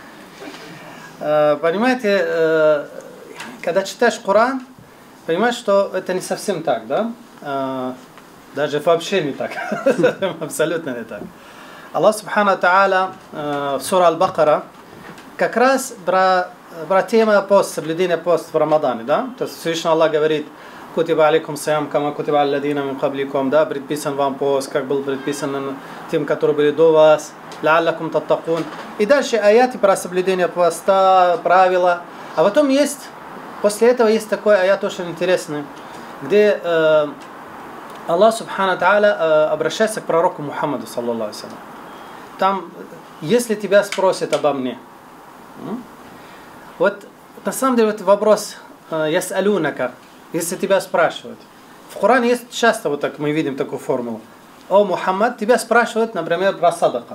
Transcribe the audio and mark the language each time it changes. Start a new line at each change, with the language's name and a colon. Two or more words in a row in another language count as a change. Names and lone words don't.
Russian: Понимаете, когда читаешь Коран, понимаешь, что это не совсем так, да? Даже вообще не так. Абсолютно не так.
Arabic: الله سبحانه تعالى
Russian: в суре Аль-Бакара как раз про тему пост, соблюдение пост в Рамадане, да? То есть Всевышний Аллах говорит:
Arabic: «كتب عليكم الصيام كما كتب على الذين من قبلكم»,
Russian: да? Предписан вам пост, как был предписан тем, которые были до вас,
Arabic: لعلكم تتقون.
Russian: И дальше аяты про соблюдение поста, правила. А потом есть, после этого есть такой аят очень интересный, где
Arabic: الله سبحانه تعالى
Russian: обращается к пророку Мухаммаду,
Arabic: صلى الله عليه وسلم.
Russian: Там, если тебя спросят обо мне, вот на самом деле вот вопрос яс'алунака, если тебя спрашивают. В Коране есть часто вот так мы видим такую формулу. О Мухаммад, тебя спрашивают, например, про садака.